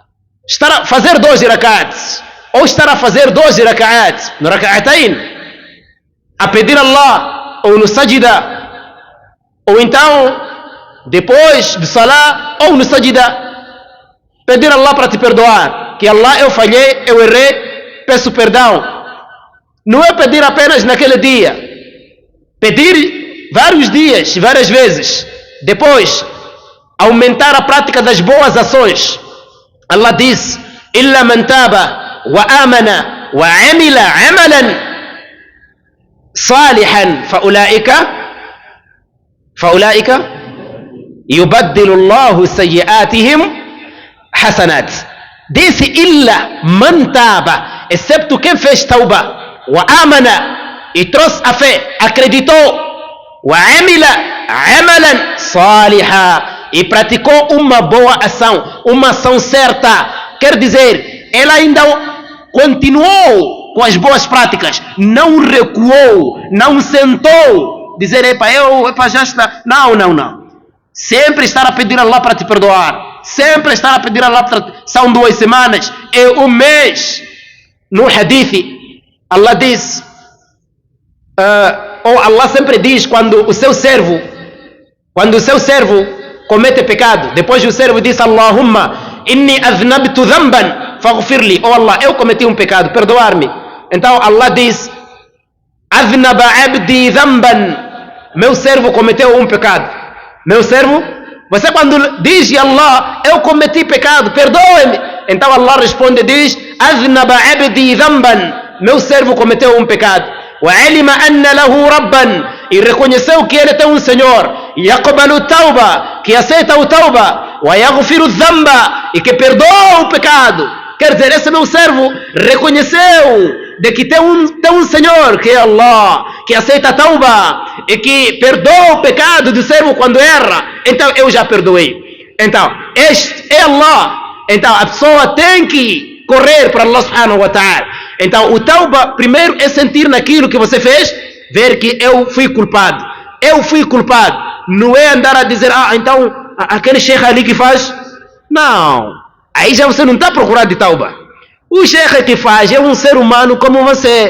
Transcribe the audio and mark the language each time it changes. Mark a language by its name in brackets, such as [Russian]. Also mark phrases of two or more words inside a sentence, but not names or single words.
[Portuguese] Estar a fazer 12 rakats, ou estar a fazer 12 rakats, no rak'atain, a pedir a Allah, ou no sajida, ou então, depois de salah, ou no sajida, pedir a Allah para te perdoar. Que Allah, eu falhei, eu errei, peço perdão. Não é pedir apenas naquele dia. Pedir vários dias, várias vezes. Depois, aumentar a prática das boas ações. Allah diz: [Arabic] "إلا من تاب وآمن وعمل عملا صالحا فأولئك يبدل الله سيئاتهم حسنات." Disse إلا من تاب, [Portuguese] excepto quem fez tauba, [Arabic] وآمن, [Portuguese] e trouxe a fé, acreditou, [Arabic] وعمل عملا صالحا, [Portuguese] e praticou uma boa ação, uma ação certa. Quer dizer, ela ainda continuou com as boas práticas, não recuou, não sentou, dizer, já está. Não. Sempre estar a pedir a Allah para te perdoar, sempre estar a pedir a Allah para... São 2 semanas, é um mês. No hadith, Allah diz, Allah sempre diz, quando o seu servo comete pecado, depois o servo diz: [Arabic] اللهم إني أذنبت ذنبا فاغفر لي. [Portuguese] Allah, eu cometi um pecado, perdoar-me. Então Allah diz: [Arabic] أذنب عبدي ذنبا, [Portuguese] meu servo cometeu um pecado. Meu servo, você quando diz a Allah, eu cometi pecado, perdoe-me, então Allah responde, diz: [Arabic] أذنب عبدي ذنبا, [Portuguese] meu servo cometeu um pecado. [Arabic] وعلم أن له ربا, [Portuguese] e reconheceu que ele tem um Senhor. [Arabic] يقبل توبة, [Portuguese] que aceita o tauba. [Arabic] ويغفر الذنب, [Portuguese] e que perdoa o pecado. Quer dizer, esse meu servo reconheceu de que tem um Senhor, que é Allah, que aceita a tauba e que perdoa o pecado do servo quando erra. Então eu já perdoei. Então este é Allah. Então a pessoa tem que correr para Allah [Arabic] سبحانه وتعالى. [Portuguese] Então o tauba primeiro é sentir naquilo que você fez, ver que eu fui culpado. Não é andar a dizer: então aquele sheikh ali que faz. Não, aí já você não está procurando de tauba. O sheikh que faz é um ser humano como você.